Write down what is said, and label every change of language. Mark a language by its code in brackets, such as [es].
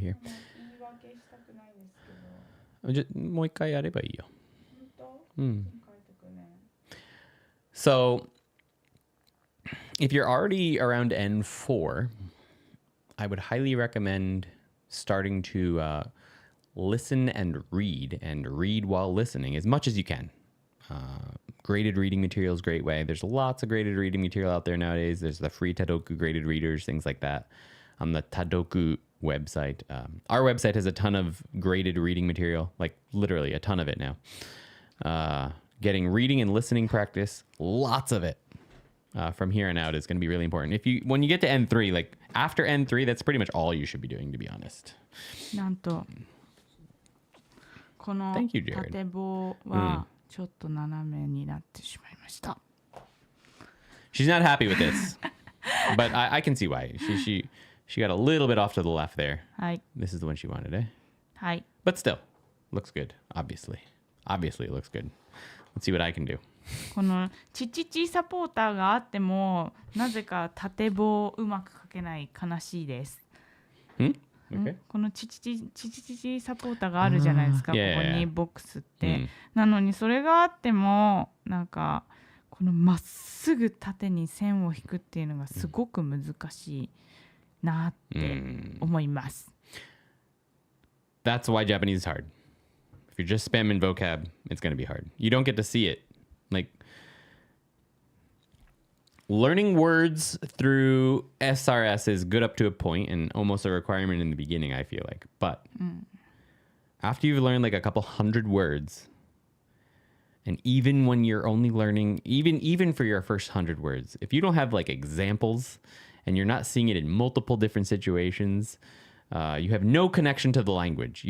[ja] 言い訳したくないですけど。もう一回やればいいよ。本当？うん。書いてくね。 [en] So, if you're already around N4, I would highly recommend starting to listen and read while listening as much as you can. Graded reading material is a great way. There's lots of graded reading material out there nowadays. There's the free Tadoku graded readers, things like that. On the Tadoku website. Our website has a ton of graded reading material, like literally a ton of it now. Getting reading and listening practice, lots of it from here on out is going to be really important. When you get to N3, like after N3, that's pretty much all you should be doing, to be honest. [ja] なんとこの [en] Thank you, Jared. [ja] 縦棒はちょっと斜めになってしまいました。 [en] She's not happy with this, but I can see why. She got a little bit off to the left there. [ja] はい。 [en] This is the one she wanted, eh? [ja] はい。 [en] But still, looks good, obviously. Obviously, it looks good. Let's see what I can do. [ja] このチチチサポーターがあってもなぜか縦棒うまく書けない悲しいです。 [en] Okay. [ja] このチチチサポーターがあるじゃないですか、ここにボックスって、なのにそれがあってもなんかこのまっすぐ縦に線を引くっていうのがすごく難しいなって思います。 [en] That's why Japanese is hard. If you're just spamming vocab, it's going to be hard. You don't get to see it. Like, learning words through SRS is good up to a point and almost a requirement in the beginning, I feel like. But after you've learned like a couple hundred words, and even when you're only learning, even for your first 100 words, if you don't have like examples and you're not seeing it in multiple different situations, you have no connection to the language.